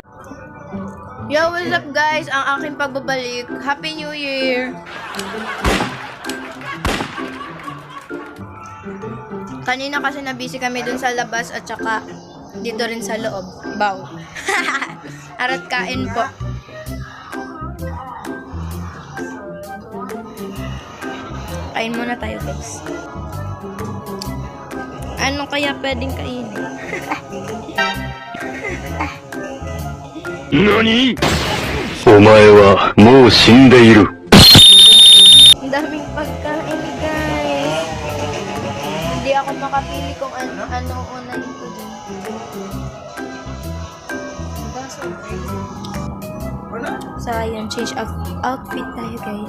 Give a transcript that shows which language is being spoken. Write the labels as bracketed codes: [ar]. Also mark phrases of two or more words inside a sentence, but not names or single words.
[en] Yo, what's up guys? [tl] Ang aking pagbabalik. [en] Happy New Year! [tl] Kanina kasi na-busy kami dun sa labas at saka dito rin sa loob. Bow. Arat kain po. Kain muna tayo guys. Ano kaya pwedeng kainin? [ja] NANI?! お前はもう死んでいる。 [tl] Ang daming pagkain guys. Hindi ako makapili kung ano unahin ko din. So ayun, [en] change of outfit [tl] tayo guys.